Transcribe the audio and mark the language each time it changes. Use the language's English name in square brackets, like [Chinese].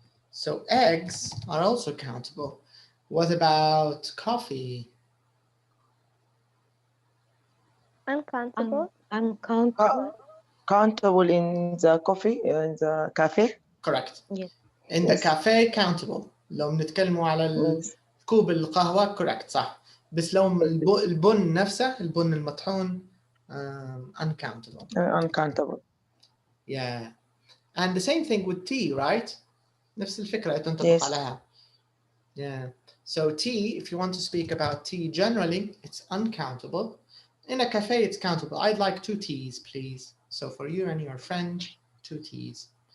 [English] So eggs are also countable. What about coffee? Uncountable. Uncountable. Countable in the coffee, in the cafe. Correct. Yes. In the cafe countable. [Arabic] لو بنتكلموا على كوب القهوة correct صح. بس لو البن نفسه البن المطحون uncountable. [English] Uncountable. Yeah. And the same thing with tea, right? [Arabic] نفس الفكرة تنطبق عليها. Yeah. [English] So tea, if you want to speak about tea generally, it's uncountable. In a cafe, it's countable. I'd like 2 teas, please. So for you and your friend, 2 teas.